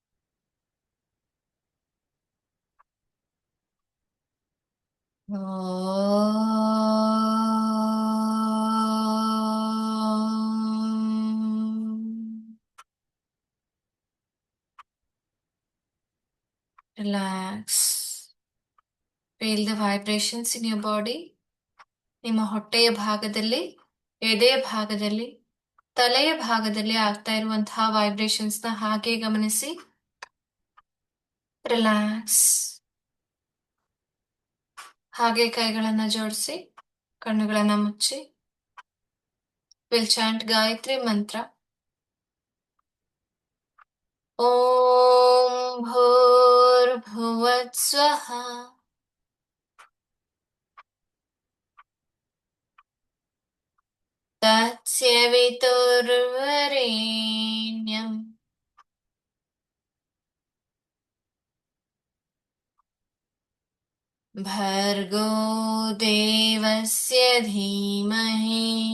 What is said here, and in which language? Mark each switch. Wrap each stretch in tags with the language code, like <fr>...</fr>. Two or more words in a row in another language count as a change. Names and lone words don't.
<en>Om. Relax. Feel the vibrations in your body.</en> <kn>ನಿಮ್ಮ ಹೊಟ್ಟೆಯ ಭಾಗದಲ್ಲಿ, ಎದೆಯ ಭಾಗದಲ್ಲಿ, ತಲೆಯ ಭಾಗದಲ್ಲಿ ಆಗ್ತಾ ಇರುವಂತಹ ವೈಬ್ರೇಷನ್ಸ್ನ ಹಾಗೆ ಗಮನಿಸಿ. ರಿಲ್ಯಾಕ್ಸ್. ಹಾಗೆ ಕೈಗಳನ್ನ ಜೋಡಿಸಿ, ಕಣ್ಣುಗಳನ್ನ ಮುಚ್ಚಿ.</kn> <en>will chant Gayatri mantra.</en> <sa>ಓಂ ಭೂರ್ಭುವಃ ಸ್ವಃ ತತ್ಸವಿತುರ್ವರೆಣ್ಯಂ ಭರ್ಗೋ ದೇವಸ್ಯ ಧೀಮಹಿ</sa>